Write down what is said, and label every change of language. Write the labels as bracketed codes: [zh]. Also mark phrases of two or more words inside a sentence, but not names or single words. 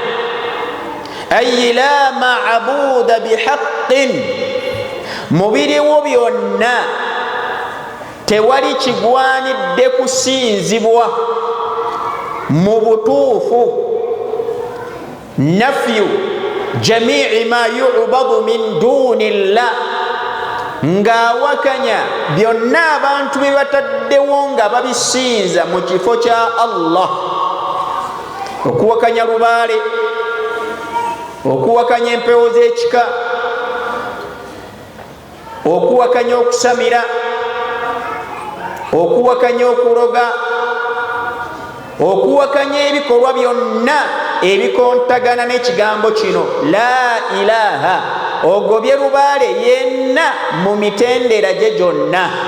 [lg] ay [ar] لا معبود بحق [lg] mubiriwo byonna tewali kigwanidde kusinzibwa mu butuufu [ar] نفي جميع ما يعبد من دون الله [lg] ng'awakanya byonna abantu bye bataddewo nga babisinza mu kifo kya Allah okuwakanya lubaale okuwakanya empewo z'ekika okuwakanya okusamira okuwakanya okuloga okuwakanya ebikolwa byonna ebikontagana n'ekigambo kino [ar] لا إله [lg] ogobye lubaale yenna mu mitendera gye gyonna